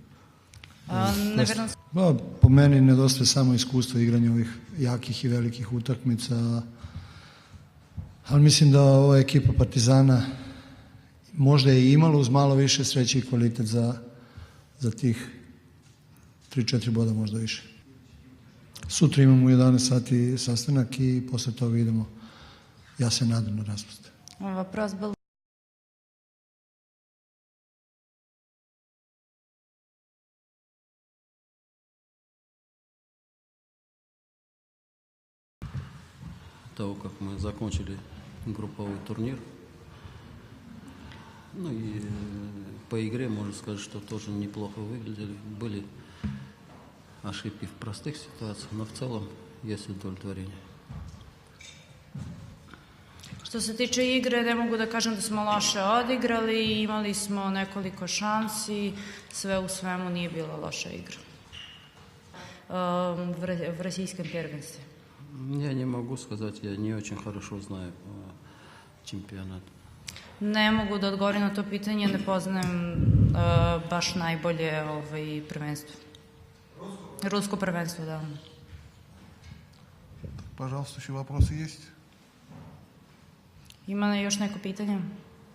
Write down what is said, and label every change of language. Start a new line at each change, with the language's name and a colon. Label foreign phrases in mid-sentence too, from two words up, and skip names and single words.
Serbian: Po meni nedostaje samo iskustvo igranja ovih jakih i velikih utakmica, ali mislim da ova ekipa Partizana možda je imala uz malo više sreće i kvalitet za tih 3-4 boda, možda više. Sutra imamo u 11 sati sastanak i posle toga idemo, ja se nadam, na raspust.
Russian: Вопрос был. Того, как мы закончили групповой турнир. Ну и по игре можно сказать, что тоже неплохо выглядели. Были ошибки в простых ситуациях, но в целом есть удовлетворение.
Serbian: Što se tiče igre, ne mogu da kažem da smo loše odigrali, imali smo nekoliko šansi, sve u svemu nije bila loša igra
Russian: в российском первенстве. Я не могу сказать, я не очень хорошо знаю čempionat.
Serbian: Ne mogu da odgovorim na to pitanje, ne poznajem baš najbolje prvenstvo. Rusko prvenstvo, da.
Russian: Пожалуйста, еще вопросы есть?
Serbian: Ima li još neko pitanje?